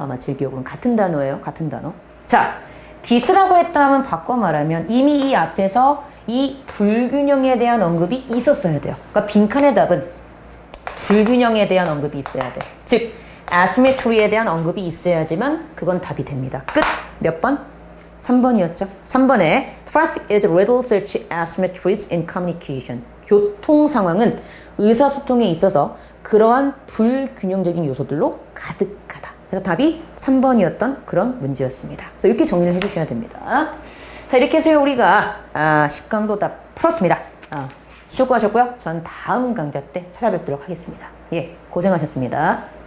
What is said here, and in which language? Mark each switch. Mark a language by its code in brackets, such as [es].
[ko] 아마 제 기억으로는 같은 단어예요. 같은 단어. 자, this라고 했다 하면 바꿔 말하면 이미 이 앞에서 이 불균형에 대한 언급이 있었어야 돼요. 그러니까 빈칸의 답은 불균형에 대한 언급이 있어야 돼. 즉, asymmetry에 대한 언급이 있어야지만 그건 답이 됩니다. 끝! 몇 번? 3번이었죠. [en] 3번에 Traffic is riddled such asymmetries in communication. [ko] 교통 상황은 의사소통에 있어서 그러한 불균형적인 요소들로 가득하다. 그래서 답이 3번이었던 그런 문제였습니다. 그래서 이렇게 정리를 해주셔야 됩니다. 자, 이렇게 해서 우리가 10강도 다 풀었습니다. 수고하셨고요. 전 다음 강좌 때 찾아뵙도록 하겠습니다. 예, 고생하셨습니다.